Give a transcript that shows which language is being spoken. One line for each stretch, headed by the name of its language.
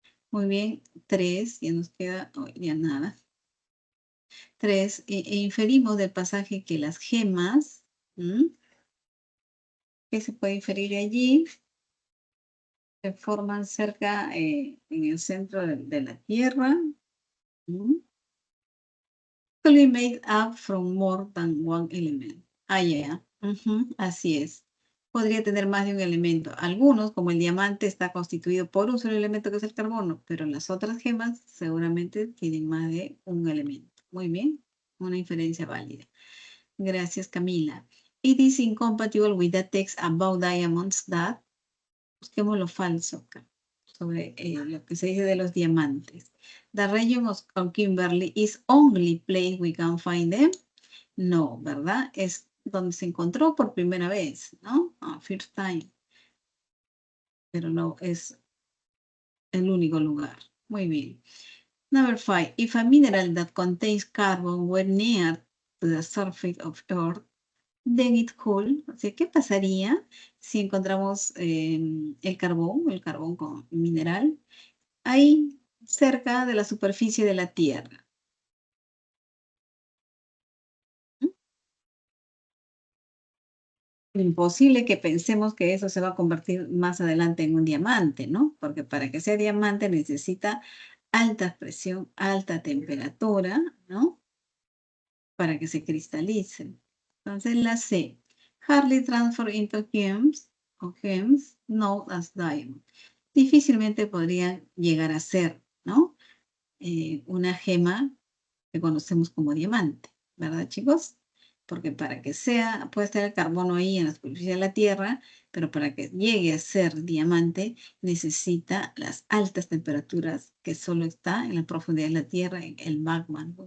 Spanish: Muy bien, 3, ya nos queda, ya nada. 3, inferimos del pasaje que las gemas, ¿qué se puede inferir allí? Se forman cerca, en el centro de la Tierra.
English: Could be made up from more than one element.
Spanish: Ya. Así es. Podría tener más de un elemento. Algunos, como el diamante, está constituido por un solo elemento que es el carbono, pero las otras gemas seguramente tienen más de un elemento. Muy bien, una inferencia válida. Gracias, Camila.
English: It is incompatible with the text about diamonds that.
Spanish: Busquemos lo falso acá, sobre lo que se dice de los diamantes.
English: The region of Kimberley is only place we can find them.
Spanish: No, ¿verdad? Es donde se encontró por primera vez, ¿no?
English: First time.
Spanish: Pero no es el único lugar. Muy bien.
English: Number 5. If a mineral that contains carbon were near to the surface of Earth, then it could.
Spanish: O sea, ¿qué pasaría si encontramos el carbón con mineral, ahí cerca de la superficie de la Tierra? Imposible que pensemos que eso se va a convertir más adelante en un diamante, ¿no? Porque para que sea diamante necesita alta presión, alta temperatura, ¿no? Para que se cristalice. Entonces, la C.
English: Hardly transfer into gems o gems known as diamond.
Spanish: Difícilmente podría llegar a ser, ¿no? Una gema que conocemos como diamante, ¿verdad, chicos? Porque para que sea, puede estar el carbono ahí en la superficie de la Tierra, pero para que llegue a ser diamante necesita las altas temperaturas que solo está en la profundidad de la Tierra, en el magma, ¿no?